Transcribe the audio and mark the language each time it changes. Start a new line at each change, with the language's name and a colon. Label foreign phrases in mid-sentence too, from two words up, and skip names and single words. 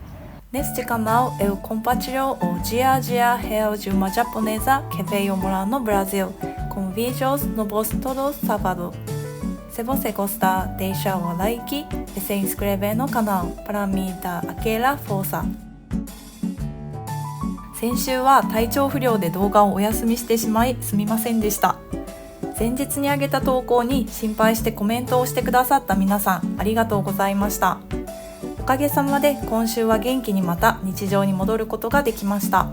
Portuguese: Neste canal eu compartilho o dia a dia real de uma japonesa que veio morar no Brasil, com vídeos novos todo sábado. Se você gostar, deixa o like e se inscreve no canal para me dar aquela força.
Japanese: 先週は体調不良で動画をお休みしてしまいすみませんでした。前日に上げた投稿に心配してコメントをしてくださった皆さんありがとうございました。おかげさまで今週は元気にまた日常に戻ることができました。